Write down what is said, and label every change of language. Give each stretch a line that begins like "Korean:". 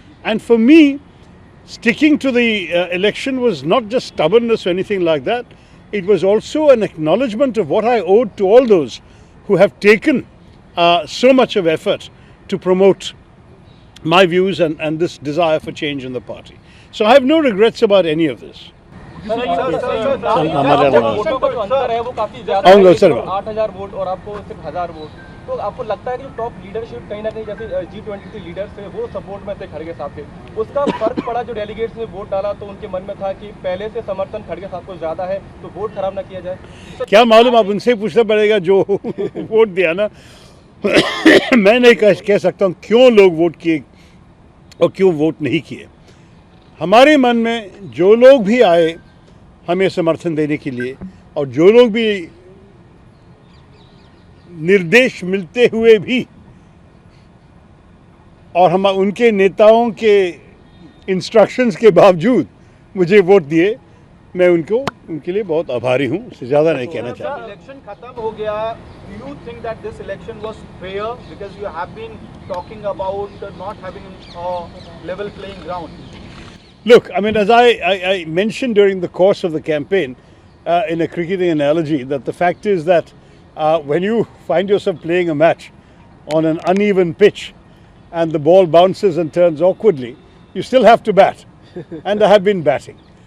English: And for me, sticking to the election was not just stubbornness or anything like that. It was also an acknowledgement of what I owed to all those who have taken so much of effort to promote my views and this desire for change in the party. So I have no regrets about any of this.
Hindi: वोटों का जो अंतर है वो काफी ज्यादा है, 8,000 vote और आपको सिर्फ 1,000 वोट। तो आपको लगता है कि टॉप लीडरशिप कहीं ना कहीं जैसे G20 के लीडर्स थे वो सपोर्ट में थे खड़गे साहब के, उसका फर्क पड़ा? जो डेलीगेट्स ने वोट डाला तो उनके मन में था कि पहले से समर्थन खड़गे साहब को ज्यादा है तो वोट खराब ना किया जाए। क्या मालूम, आप उनसे पूछना पड़ेगा जो वोट दिया ना। मैं नहीं कह सकता हूँ क्यों लोग वोट किए और क्यों वोट नहीं किए। हमारे मन में जो लोग भी आए हमें समर्थन देने के लिए, और जो लोग भी निर्देश मिलते हुए भी और हम उनके नेताओं के इंस्ट्रक्शंस के बावजूद मुझे वोट दिए, मैं उनके लिए बहुत आभारी हूँ, उससे ज़्यादा नहीं कहना चाहता। इलेक्शन खत्म हो गया,
English: do you think that this election was fair because you have been talking about not having a level playing ground? Look, I mean, as I mentioned during the course of the campaign in a cricketing analogy, that the fact is that when you find yourself playing a match on an uneven pitch and the ball bounces and turns awkwardly, you still have to bat. And I have been batting.